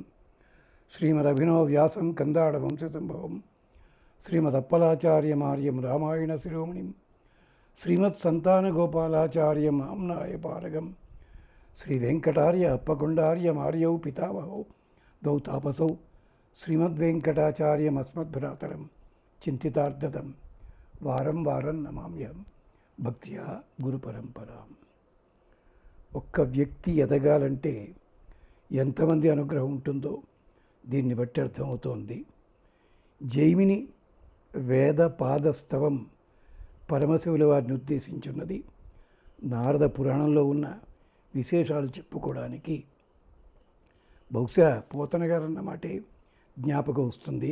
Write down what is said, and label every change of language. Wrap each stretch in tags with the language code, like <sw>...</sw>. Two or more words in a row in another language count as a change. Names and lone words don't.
<sa>श्रीमदभिनवव्यासं कन्दाडवंशसम्भवं श्रीमदप्पलाचार्यमार्यं रामायणशिरोमणिं श्रीमत्सन्तानगोपालाचार्यं आम्नायपारगं श्री वेंकटार्य अप्पकुंडार्य मार्यौ पितामहौ द्वौ तापसौ श्रीमद्वेंकटाचार्यमस्मद्भ्रातरं चिंतितार्थदं वारं वारं नमाम्यहं భక్త్యా గురు పరంపరాం.</sa> <te>ఒక్క వ్యక్తి ఎదగాలంటే ఎంతమంది అనుగ్రహం ఉంటుందో దీన్ని బట్టి అర్థమవుతోంది. జైమిని వేద పాదస్తవం పరమశివుల వారిని ఉద్దేశించున్నది. నారద పురాణంలో ఉన్న విశేషాలు చెప్పుకోవడానికి బహుశా పోతన గారు అన్నమాటే జ్ఞాపకం వస్తుంది.</te>